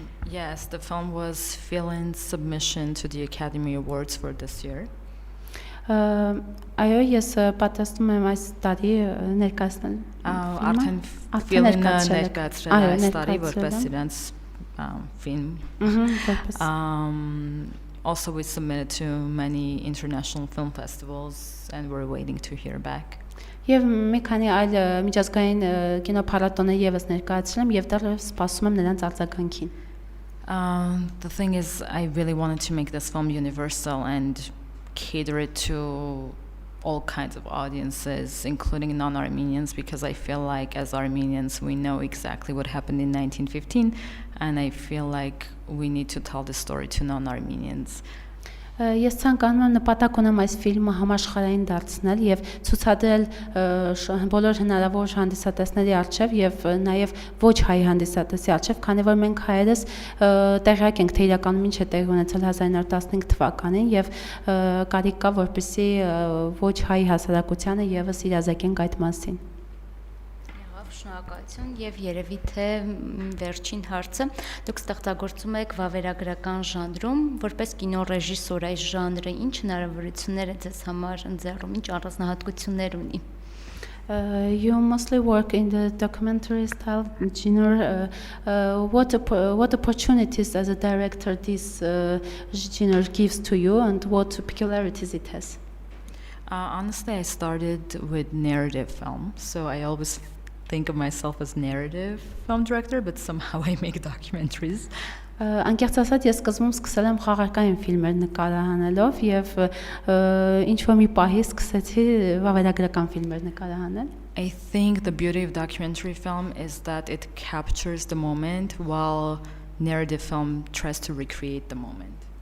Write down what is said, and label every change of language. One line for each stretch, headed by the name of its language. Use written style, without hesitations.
English: Yes, the film was still in submission to the Academy Awards for this year.
Armenian: Այո, ես պատրաստում եմ այս տարի ներկայացնել։ Արդեն ֆիլմը ներկայացրել այս տարի որպես իրենց film.
English: Also we submitted to many international film festivals and we're waiting to hear back.
Armenian: Եվ մի քանի այլ միջազգային կինոփառատոներ եւս ներկայացրել եմ եւ դեռևս սպասում եմ նրանց արձագանքին։
English: The thing is, I really wanted to make this film universal and cater it to all kinds of audiences, including non-Armenians, because I feel like as Armenians we know exactly what happened in 1915, and I feel like we need to tell the story to non-Armenians.
Armenian: Ես ցանկանում եմ նպատակ ունեմ այս ֆիլմը համաշխարհային դարձնել եւ ցուցադրել բոլոր հնարավոր հանդիսատեսների առջեւ եւ նաեւ ոչ հայ հանդիսատեսի առջեւ, քանի որ մենք հայերս տեղյակ ենք, թե իրականում ինչ է տեղի ունեցել 1915 թվականին եւ կարիք կա, որպեսզի ոչ հայ հասարակությանը եւս իրազեկենք այդ մասին։ Շնորհակալություն եւ երևի թե վերջին հարցը դուք ստեղծագործում եք վավերագրական ժանրում որպես կինոռեժիսոր այս ժանրը ինչ հնարավորություններ է ձեզ համար ընձեռում ինչ առանձնահատկություններ ունի
English: You mostly work in the documentary style genre. What opportunities as a director this genre gives to you and what peculiarities it has? Honestly, I started with narrative film, so I always think of myself as narrative film director, but somehow I make documentaries.
Armenian: Անկեղծ ասած ես սկզբում սկսել եմ խաղարկային ֆիլմեր նկարահանելով եւ ինչ որ մի պահի սկսեցի վավերագրական ֆիլմեր նկարահանել.
English: I think the beauty of documentary film is that it captures the moment while narrative film tries to recreate the moment.